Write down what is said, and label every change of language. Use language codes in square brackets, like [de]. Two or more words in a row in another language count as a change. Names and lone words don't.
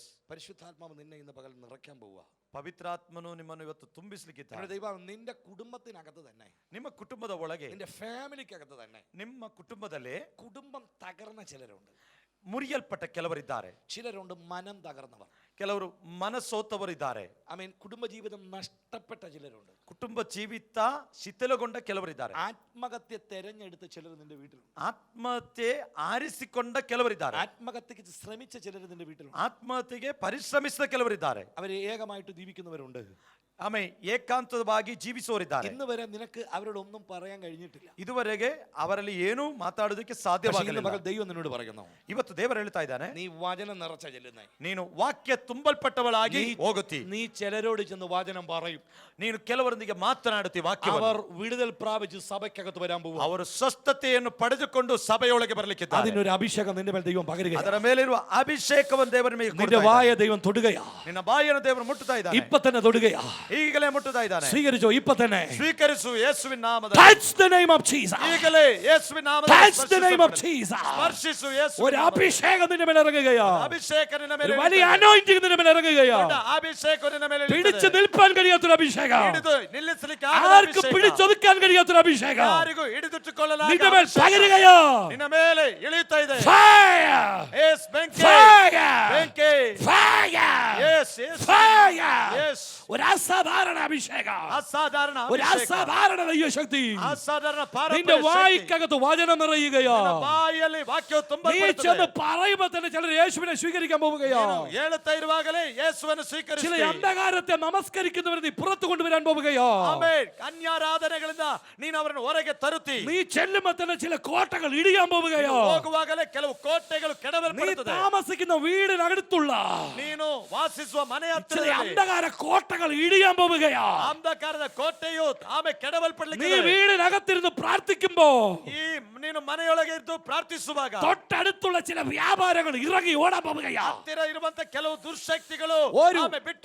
[ml] പരിശുദ്ധാത്മാവ് നിന്നെ ഇന്ന് പകൽ നിറയ്ക്കാൻ പോവുക. [kn] ಪವಿತ್ರಾತ್ಮನು ನಿಮ್ಮನ್ನು ಇವತ್ತು ತುಂಬಿಸ್ಲಿಕ್ಕಿದ್ದಾನೆ. [ml] ദൈവം നിന്റെ കുടുംബത്തിനകത്ത് തന്നെ, [kn] ನಿಮ್ಮ ಕುಟುಂಬದ ಒಳಗೆ, [ml] നിന്റെ ഫാമിലിക്കകത്ത് തന്നെ [kn] ನಿಮ್ಮ ಕುಟುಂಬದಲ್ಲೇ [ml] കുടുംബം തകർന്ന ചിലരുണ്ട്. [kn] ಮುರಿಯಲ್ಪಟ್ಟ ಕೆಲವರಿದ್ದಾರೆ. [ml] ചിലരുണ്ട് മനം തകർന്നവർ, [kn] ಕೆಲವರು ಮನಸೋತವರಿದ್ದಾರೆ. [ml] കുടുംബജീവിതം നഷ്ടപ്പെട്ട ചിലരുണ്ട്. [kn] ಕುಟುಂಬ ಜೀವಿತ ಶಿಥಿಲಗೊಂಡ ಕೆಲವರಿದ್ದಾರೆ. [ml] ആത്മഹത്യ തെരഞ്ഞെടുത്ത ചിലർ നിന്റെ വീട്ടിലുണ്ട്. [kn] ಆತ್ಮಹತ್ಯೆ ಆರಿಸಿಕೊಂಡ ಕೆಲವರಿದ್ದಾರೆ. [ml] ആത്മഹത്യക്ക് ശ്രമിച്ച ചിലർ നിന്റെ വീട്ടിലുണ്ട്. [kn] ಆತ್ಮಹತ್ಯೆಗೆ ಪರಿಶ್ರಮಿಸಿದ ಕೆಲವರಿದ್ದಾರೆ. [ml] അവർ ഏകമായിട്ട് ജീവിക്കുന്നവരുണ്ട്. [kn] ಆಮೆ ಏಕಾಂತವಾಗಿ ಜೀವಿಸುವವರಿದ್ದಾರೆ. [ml] ഇന്ന് വരെ നിനക്ക് അവരോടൊന്നും പറയാൻ കഴിഞ്ഞിട്ടില്ല. [kn] ಇದುವರೆಗೆ ಅವರಲ್ಲಿ ಏನೂ ಮಾತಾಡೋದಕ್ಕೆ ಸಾಧ್ಯವಾಗಲಿಲ್ಲ. [ml] മകൾ ദൈവം നിന്നോട് പറയുന്നു, [kn] ಇವತ್ತು ದೇವರು ಹೇಳ್ತಾ ಇದ್ದಾನೆ, [ml] നീ വചനം നിറച്ച ചെല്ലുന്നേ, [kn] ನೀನು ವಾಕ್ಯ ತುಂಬಲ್ಪಟ್ಟವಳಾಗಿ ಹೋಗುತ್ತಿ. [ml] നീ ചിലരോട് ചെന്ന് വചനം പറയും. [kn] ನೀನು ಕೆಲವರೊಂದಿಗೆ ಮಾತನಾಡುತ್ತಿ ವಾಕ್ಯ. [ml] അവർ വിടുതൽ പ്രാപിച്ച് സഭയ്ക്കകത്ത് വരാൻ പോകും. [kn] ಅವರು ಸ್ವಸ್ಥತೆಯನ್ನು ಪಡೆದುಕೊಂಡು ಸಭೆಯೊಳಗೆ ಬರಲಿಕ್ಕಿದ್ದಾರೆ. [ml] അതിനൊരു അഭിഷേകം നിന്റെ മേൽ ദൈവം പകരുകയാണ്. [kn] ಅದರ ಮೇಲಿರುವ ಅಭಿಷೇಕವನ್ನು ದೇವರ ಮೇಲೆ [ml] നിന്റെ വായ ദൈവം തൊടുകയാ. [kn] ನಿನ್ನ ಬಾಯಿಯನ್ನು ದೇವರು ಮುಟ್ಟುತ್ತಾ ಇದ್ದಾನೆ. [ml] ഇപ്പൊ തന്നെ തൊടുകയാ. [kn] ಈಗಲೇ ಮುಟ್ಟುತ್ತಾ ಇದ್ದಾನೆ. [ml] സ്വീകരിച്ചോ ഇപ്പൊ തന്നെ. [kn] ಸ್ವೀಕರಿಸು ಯೇಸುವಿನ ನಾಮದಲ್ಲಿ. [en] Touch the name of Jesus. [kn] ಈಗಲೇ ಯೇಸುವಿನ ನಾಮದಲ್ಲಿ [en] Touch the name of Jesus. [kn] ಸ್ಪರ್ಶಿಸು ಯೇಸುವಿನ [ml] ഒരു അഭിഷേകം നിന്റെ മേൽ ഇറങ്ങുകയാ. [kn] ಅಭಿಷೇಕ ನಿನ್ನ ಮೇಲೆ [ml] ഒരു വലിയ anointing നിന്റെ മേൽ ഇറങ്ങുകയാ. [kn] ಅಭಿಷೇಕ ನಿನ್ನ ಮೇಲೆ [ml] പിടിച്ചു നിൽക്കാൻ കഴിയാത്തൊരു അഭിഷേകം. [kn] ಹಿಡಿದು ನಿಲ್ಲಿಸಲಿಕ್ಕೆ [ml] ആർക്കും പിടിച്ചൊതുക്കാൻ കഴിയാത്തൊരു അഭിഷേകം [kn] ಯಾರಿಗೂ ಹಿಡಿದಿಟ್ಟುಕೊಳ್ಳಲಾಗದ [ml] നിന്റെ മേൽ പകരുകയാ. [kn] ನಿನ್ನ ಮೇಲೆ ಇಳಿಯುತ್ತಾ ಇದೆ. [en] Fire! [kn] Yes, ಬೆಂಕಿ. [en] Fire! [kn] ಬೆಂಕಿ. [en] Fire! Yes, yes. Fire! Yes. [ml] ഒരു അസാധാരണ അഭിഷേകം. [kn] ಅಸಾಧಾರಣ [ml] ഒരു [kn] ಅಭಿಷೇಕ. [ml] അസാധാരണ ദൈവശക്തി. [kn] ಅಸಾಧಾರಣ [ml] നിന്റെ [kn] ಪಾರಂಪರ್ಯ ಶಕ್ತಿ. [ml] വായിക്കകത്ത് വചനം നിറയുകയാ. [kn] ನಿನ್ನ ಬಾಯಲ್ಲಿ ವಾಕ್ಯವು [ml] നീ [kn] ತುಂಬಲ್ಪಡುತ್ತದೆ. [ml] ചെന്ന് പറയുമ്പോൾ തന്നെ ചിലർ യേശുവിനെ സ്വീകരിക്കാൻ പോവുകയാ. [kn] ನೀನು ಹೇಳುತ್ತಾ ഇರುವಾಗಲೇ ಯೇಸುವನ್ನು [ml] ചില [kn] ಸ್ವೀಕರಿಸಿ. [ml] അന്ധകാരത്തെ നമസ്കരിക്കുന്നവരെ നീ പുറത്തു കൊണ്ടുവരാൻ പോവുകയാ. [kn] ಆಮೆನ್. ಅನ್ಯಾರಾಧನೆಗಳಿಂದ ನೀನು ಅವರನ್ನು ಹೊರಗೆ ತರುತ್ತಿ. [ml] നീ ചെല്ലുമ്പോൾ തന്നെ ചില കോട്ടകൾ ഇടിയാൻ പോവുകയാ. [kn] ಹೋಗುವಾಗಲೇ ಕೆಲವು ಕೋಟೆಗಳು [ml] നീ [kn] ಕೆಡವಲ್ಪಡುತ್ತದೆ. [ml] താമസിക്കുന്ന വീടിനടുത്തുള്ള [kn] ನೀನು ವಾಸಿಸುವ ಮನೆ [ml] ചില [kn] ಹತ್ತಿರ [ml] അന്ധകാര കോട്ടകൾ ഇടിയാൻ പോവുകയാ. [kn] ಅಂಧಕಾರದ ಕೋಟೆಯು ಆಮೆ ಕೆಡವಲ್ಪಡಲಿಕ್ಕೆ [ml] നീ വീടിനകത്തിരുന്ന് പ്രാർത്ഥിക്കുമ്പോ [kn] ಈ ನೀನು ಮನೆಯೊಳಗೆ ಇದ್ದು ಪ್ರಾರ್ಥಿಸುವಾಗ [ml] തൊട്ടടുത്തുള്ള ചില വ്യാപാരങ്ങൾ ഇറങ്ങി ഓടാൻ പോവുകയാ. [kn] ಹತ್ತಿರ ಇರುವಂತ ಕೆಲವು ದುರ್ಶಕ್ತಿಗಳು [ml] ഒരു- [kn] ಆಮೆ ಬಿಟ್ಟು